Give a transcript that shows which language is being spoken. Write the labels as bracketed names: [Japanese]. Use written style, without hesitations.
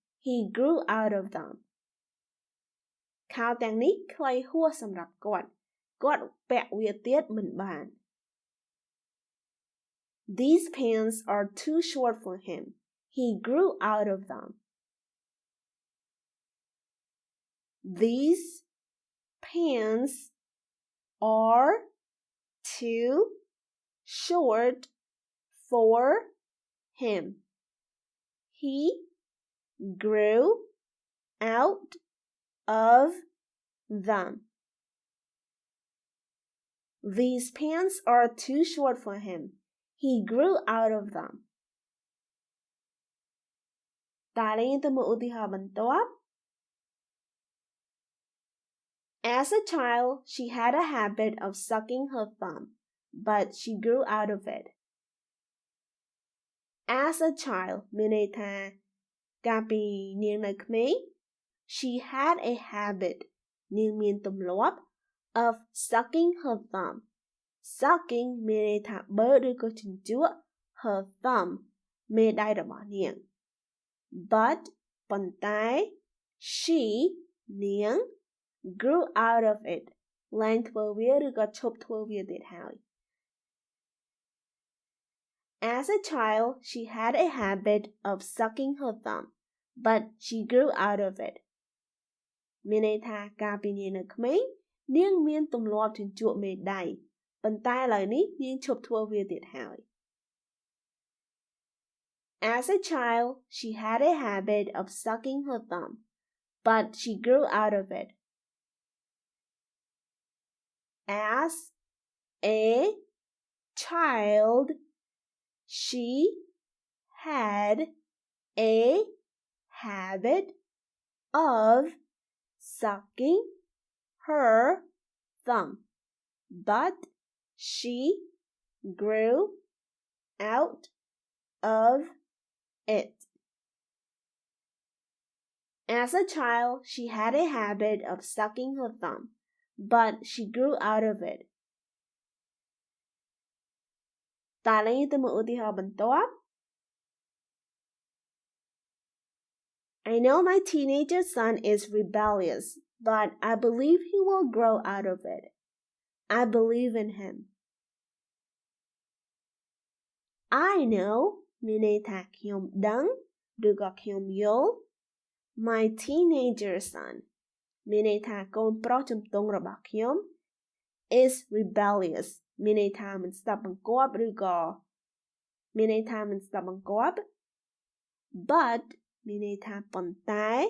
[English] He grew out of them. [Khmer] ខោទាំងនេះខ្លីហួសសម្រាប់គាត់ពាក់វាទៀតមិនបាន [English] These pants are too short for him. He grew out of them. These pants are too short for him. He grew out of them. These pants are too short for him. He grew out of them. [Khmer] តើលេងទៅមើលឧទាហរណ៍បន្ទាប់ [English] As a child, she had a habit of sucking her thumb, but she grew out of it. As a child [Khmer] មានន័យថាកាលពីនាងនៅក្មេង [English] she had a habit [Khmer] នាងមានទម្លាប់ [English] of sucking her thumb. [Khmer] Sucking មានន័យថាបើឬក៏ជញ្ជក់ [English] her thumb មេដៃរបស់នាង but ប៉ុន្តែ she នាង grew out of it ឡើងធ្វើវាឬក៏ឈប់ធ្វើវាទៀតហើយ As a child, she had a habit of sucking her thumb, but she grew out of it. [Khmer] មានន័យថាកាលពីនាងនៅក្មេងនាងមានទម្លាប់ជញ្ជក់មេដៃប៉ុន្តែឥឡូវនេះនាងឈប់ធ្វើវាទៀតហើយ [English] As a child, she had a habit of sucking her thumb, but she grew out of it. As a child, she had a habit of sucking her thumb, but she grew out of it. As a child, she had a habit of sucking her thumb, but she grew out of it. [Khmer] តើលេងទៅមើលឧទាហរណ៍បន្ទាប់ [English] I know my teenager son is rebellious, but I believe he will grow out of it. I believe in him. I know [Khmer] មានន័យថាខ្ញុំដឹងឬក៏ខ្ញុំយល់ [English] My teenager son [Khmer] មានន័យថាកូនប្រុសជំទង់របស់ខ្ញុំ [English] is rebellious [Khmer] មានន័យថាមិនស្ដាប់បង្គាប់ឬក៏មានន័យថាមិនស្ដាប់បង្គាប់ but មានន័យថាប៉ុន្តែ